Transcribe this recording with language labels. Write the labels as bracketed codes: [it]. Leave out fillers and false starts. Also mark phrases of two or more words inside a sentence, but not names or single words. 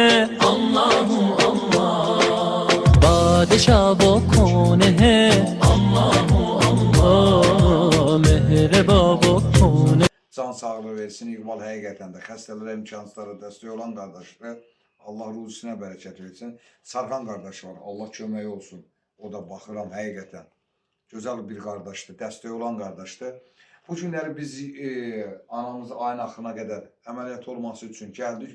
[hi] अल्लाहु अल्लाह, बादशाह वो कौन है, अल्लाहु अल्लाह, मेहरबा वो कौन है. [az] Can sağlığı versin. İqbal həqiqətən də xəstələrə, imkansızlara dəstək olan qardaşlar, Allah ruzisine bərəkət versin. Sarxan qardaş var, Allah köməyi olsun. O da baxıram həqiqətən. Gözəl bir qardaşdır, dəstək olan qardaşdır. Bu günləri biz anamız ayın axırına qədər əməliyyat olması üçün gəldik.